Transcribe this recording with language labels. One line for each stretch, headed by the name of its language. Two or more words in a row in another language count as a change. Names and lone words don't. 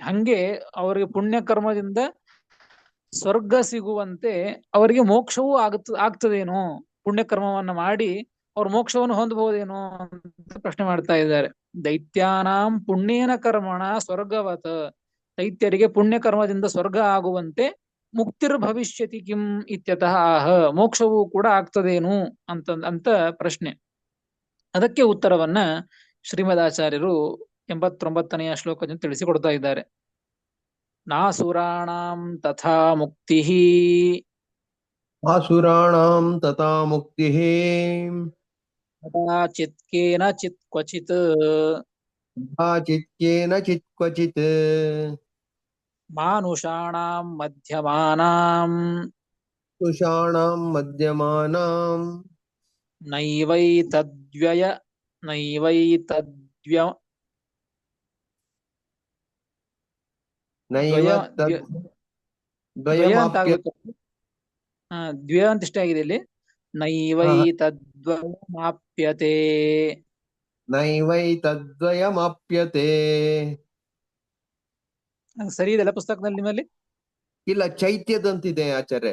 Kannada: ಹಂಗೆ ಅವರಿಗೆ ಪುಣ್ಯ ಕರ್ಮದಿಂದ ಸ್ವರ್ಗ ಸಿಗುವಂತೆ ಅವರಿಗೆ ಮೋಕ್ಷವೂ ಆಗ್ತದೇನೋ, ಪುಣ್ಯ ಕರ್ಮವನ್ನ ಮಾಡಿ ಅವ್ರು ಮೋಕ್ಷವನ್ನು ಹೊಂದಬಹುದೇನೋ ಅಂತ ಪ್ರಶ್ನೆ ಮಾಡ್ತಾ ಇದ್ದಾರೆ.
Sanskrit: ದೈತ್ಯಾನಾಂ ಪುಣ್ಯೇನ ಕರ್ಮಣ ಸ್ವರ್ಗವತ,
Kannada: ದೈತ್ಯರಿಗೆ ಪುಣ್ಯ ಕರ್ಮದಿಂದ ಸ್ವರ್ಗ ಆಗುವಂತೆ
Sanskrit: ಮುಕ್ತಿರ್ ಭವಿಷ್ಯತಿ ಕಿಂ ಇತ್ಯತಃ ಆಹ,
Kannada: ಮೋಕ್ಷವೂ ಕೂಡ ಆಗ್ತದೇನು ಅಂತ ಪ್ರಶ್ನೆ. ಅದಕ್ಕೆ ಉತ್ತರವನ್ನ ಶ್ರೀಮದಾಚಾರ್ಯರು 89ನೆಯ ಶ್ಲೋಕದಿಂದ ತಿಳಿಸಿಕೊಡ್ತಾ ಇದ್ದಾರೆ.
Sanskrit: ನಾಸುರಾಣಾಂ ತಥಾ ಮುಕ್ತಿಃ, ಆಸುರಾಣಾಂ ತಥಾ ಮುಕ್ತಿಃ ಕದಾಚಿತ್ ಕೇನಚಿತ್ ಕ್ವಚಿತ್, ಚಿತ್ಕೇನಚಿತ್ ಕ್ವಚಿತ್ ಮಾನುಷಾಣಾಂ ಮಧ್ಯಮಾನಾಂ ತುಷಾಣಾಂ ಮಧ್ಯಮಾನಾಂ ನೈವೈತದ್ವ್ಯಯ ನೈವೈತದ್ವ್ಯ ನೈವ ದ್ವಯ ದ್ವಯ ಅಂತ ದ್ವಯಮಾಪ್ಯ
Kannada: ಆಗುತ್ತೆ. ದ್ವಯ ಅಂತ ಇಷ್ಟ ಆಗಿದೆ ಇಲ್ಲಿ. ನೈವೈತದ್ವಯಮಾಪ್ಯತೆ,
Sanskrit: ನೈವೈತದ್ವಯಮಾಪ್ಯತೆ.
Kannada: ಸರಿ ಇದೆಲ್ಲ ಪುಸ್ತಕದಲ್ಲಿ ನಿಮ್ಮಲ್ಲಿ? ಇಲ್ಲ, ಚೈತ್ಯದಂತಿದೆ ಆಚಾರ್ಯ.